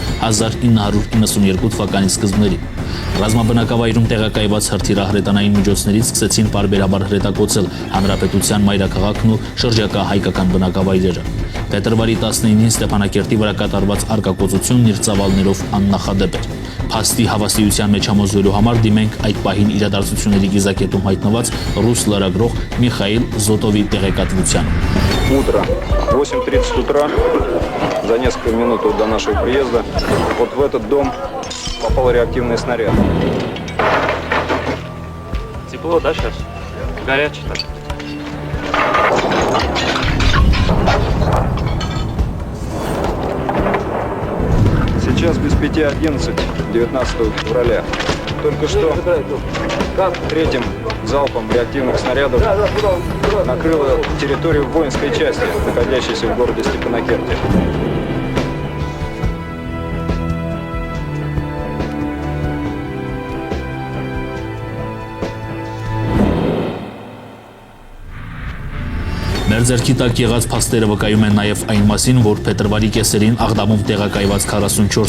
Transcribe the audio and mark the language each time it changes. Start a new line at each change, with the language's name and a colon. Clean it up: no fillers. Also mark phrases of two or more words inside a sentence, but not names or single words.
Armenian: 1992 թվականի սկզբներին։ Ռազմաբնակավայրում տեղակայված հրթիռահրետանային միջոցներից սկսեցին պարբերաբար հրետակոծել հանրապետության մայրաքաղաքն ու շրջակա հայկական բնակավայրերը։ Փետրվարի 19-ին Ստեփանակերտի վրա կատարված արկակոծությունն իր ծավալներով աննախադեպ էր։ Փաստի հավաստիության մեջ համոզվելու համար դիմենք այդ պահին իրադարձությունների գիզակետում հայտնված ռուս լրագրող Միխայիլ Զոտովի տեղեկատվությանը։
Russian: Утро, 8:30 утра, за несколько минут до нашего приезда, вот в этот дом попал реактивный снаряд. Тепло, да, сейчас? Горячий так. Сейчас без 5:11, 19 февраля. Только что третьим залпом реактивных снарядов накрыло территорию воинской части, находящейся в городе Степанакерте.
Armenian: Մեր ձեռքի տակ եղած փաստերը վկայում են նաև այն մասին, որ փետրվարի կեսերին Աղդամում տեղակայված 44